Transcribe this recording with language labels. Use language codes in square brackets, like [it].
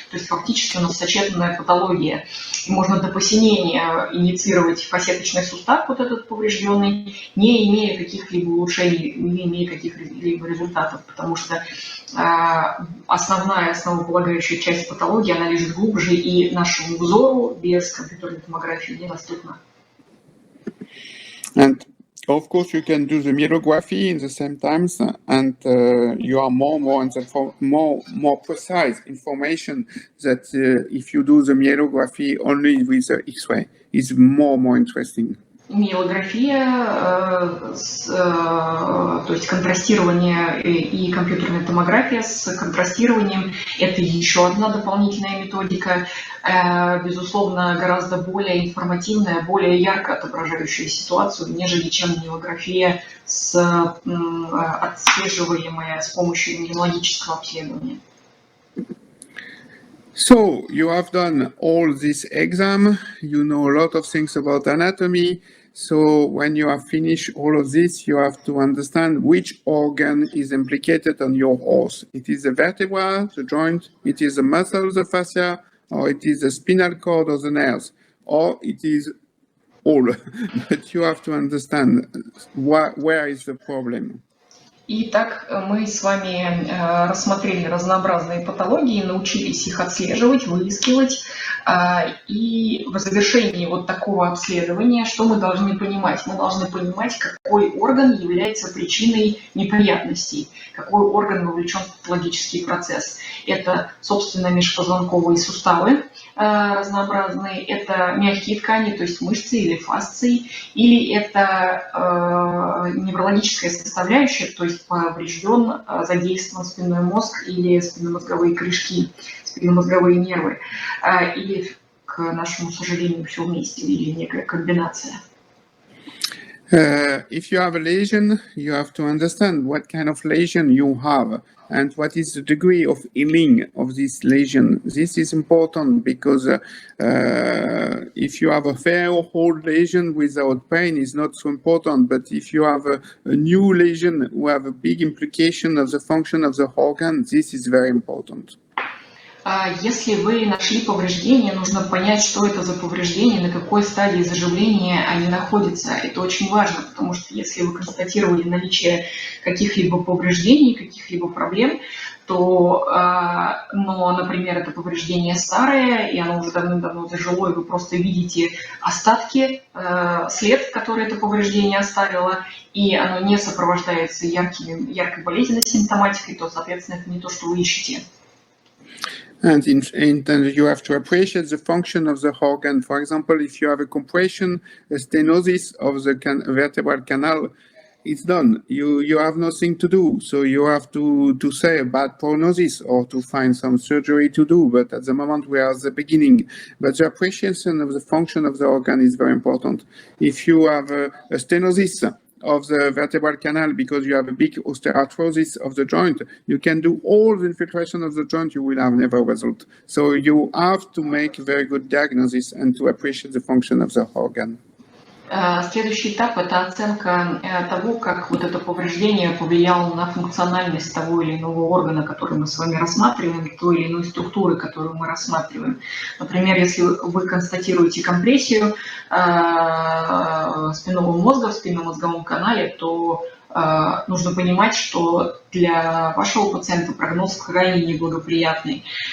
[ru] То есть фактически у нас сочетанная патология. И можно до посинения инициировать фасеточный сустав, вот этот поврежденный, не имея каких-либо улучшений, не имея каких-либо результатов, потому что основополагающая часть патологии, она лежит глубже, и нашему взору без компьютерной томографии недоступна. [en] And of course, you can do the myelography in the same times, and you are more precise information that if you do the myelography only with the X-ray, is more interesting. [ru] Миелография, то есть контрастирование и компьютерная томография с контрастированием – это еще одна дополнительная методика, безусловно, гораздо более информативная, более ярко отображающая ситуацию, нежели чем миелография, отслеживаемая с помощью иммунологического обследования. [en] So you have done all this exam, you know a lot of things about anatomy. So when you have finished all of this, you have to understand which organ is implicated on your horse. It is the vertebra, the joint, it is the muscle, the fascia, or it is the spinal cord or the nerves, or it is all. But you have to understand where is the problem. [ru] Итак, мы с вами рассмотрели разнообразные патологии, научились их отслеживать, выискивать. И в завершении вот такого обследования, что мы должны понимать? Мы должны понимать, какой орган является причиной неприятностей, какой орган вовлечен в патологический процесс. Это, собственно, межпозвонковые суставы разнообразные, это мягкие ткани, то есть мышцы или фасции, или это неврологическая составляющая, то есть поврежден, задействован спинной мозг или спинномозговые корешки, спинномозговые нервы, или, к нашему сожалению, все вместе, или некая комбинация. [en] If you have a lesion, you have to understand what kind of lesion you have and what is the degree of healing of this lesion. This is important because if you have a fair old lesion without pain, it's not so important. But if you have a new lesion who have a big implication of the function of the organ, this is very important. [ru] Если вы нашли повреждение, нужно понять, что это за повреждение, на какой стадии заживления они находятся. Это очень важно, потому что если вы констатировали наличие каких-либо повреждений, каких-либо проблем, то, но, например, это повреждение старое, и оно уже давным-давно зажило, и вы просто видите остатки, след, который это повреждение оставило, и оно не сопровождается яркой болезненной симптоматикой, то, соответственно, это не то, что вы ищете. [en] And you have to appreciate the function of the organ. For example, if you have a compression, a stenosis of the vertebral canal, it's done. You have nothing to do. So you have to say a bad prognosis or to find some surgery to do. But at the moment, we are at the beginning. But the appreciation of the function of the organ is very important. If you have a stenosis of the vertebral canal because you have a big osteoarthrosis of the joint, you can do all the infiltration of the joint, you will have never result. So you have to make a very good diagnosis and to appreciate the function of the organ. [ru] Следующий этап – это оценка того, как вот это повреждение повлияло на функциональность того или иного органа, который мы с вами рассматриваем, той или иной структуры, которую мы рассматриваем. Например, если вы констатируете компрессию спинного мозга в спинномозговом канале, то нужно понимать, что для вашего пациента прогноз крайне неблагоприятный,